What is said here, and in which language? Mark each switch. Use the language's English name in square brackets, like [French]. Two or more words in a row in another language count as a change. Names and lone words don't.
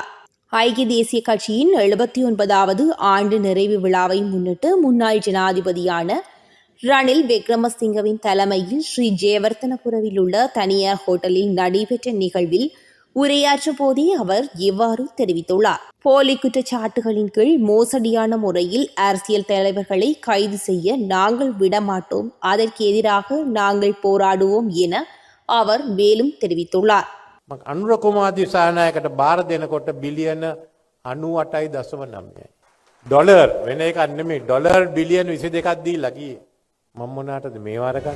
[Tamil] ஐக்கிய தேசிய கட்சியின் 79வது ஆண்டு நிறைவு விழாவை முன்னிட்டு முன்னாள் ஜனாதிபதியான ரணில் விக்ரமசிங்கவின் தலைமையில் ஸ்ரீ ஜெயவர்தனபுரவில் உள்ள தனியார் ஹோட்டலில் நடைபெற்ற நிகழ்வில் உரையாற்றும் போதே அவர் இவ்வாறு தெரிவித்துள்ளார். போலி குற்றச்சாட்டுகளின் கீழ் மோசடியான முறையில் அரசியல் தலைவர்களை கைது செய்ய நாங்கள் விடமாட்டோம், அதற்கு எதிராக நாங்கள் போராடுவோம் என அவர் மேலும் தெரிவித்துள்ளார். [Sinhala] අනුර කුමාර දිසානායකට බාර දෙනකොට බිලියන 98.9යි. ඩොලර් වෙන එකක් නෙමෙයි, ඩොලර් බිලියන 22ක් දීලා ගියේ. මම මොනකටද මේ වාර ගන්න?